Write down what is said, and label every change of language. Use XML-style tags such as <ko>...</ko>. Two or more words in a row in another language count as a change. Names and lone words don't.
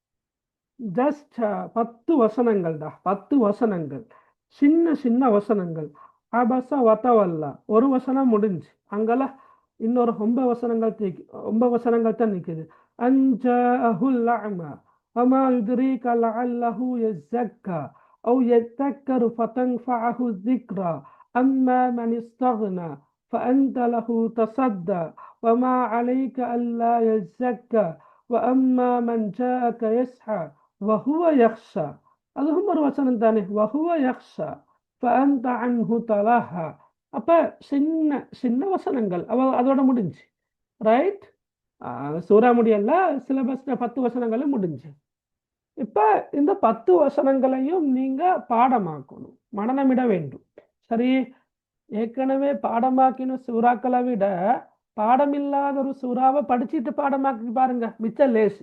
<ta>ஜஸ்ட் 10 வசனங்கள் தான், 10 வசனங்கள், சின்ன சின்ன வசனங்கள்.</ta> <ar>عبس وتولى</ar> <ta>ஒரு வசனம் முடிஞ்சு, அங்கெல்லாம் இன்னொரு 9 வசனங்கள் தான் நிற்குது.</ta> <ar>أن جاءه الأعمى وما يدريك لعله يزكى أو يذكر فتنفعه الذكرى أما من استغنى فأنت له تصدى وما عليك ألا يزكى وأما من جاءك يسعى وهو يخشى.</ar> <ta>அதுவும் ஒரு வசனம் தானே,</ta> <ar>وهو يخشى فأنت عنه تلهى.</ar> <ta>அப்போ சின்ன சின்ன வசனங்கள் அதோட முடிஞ்சு. ரைட், சூறா முடியல, சிலபஸில் 10 வசனங்களும் முடிஞ்சு. இப்போ இந்த 10 வசனங்களையும் நீங்கள் பாடமாக்கணும், மனநமிட வேண்டும். சரி, ஏற்கனவே பாடமாக்கின சூறாக்களை விட பாடமில்லாத ஒரு சூறாவை படிச்சுட்டு பாடமாக்கி பாருங்க, மிச்சம் லேசு.</ta>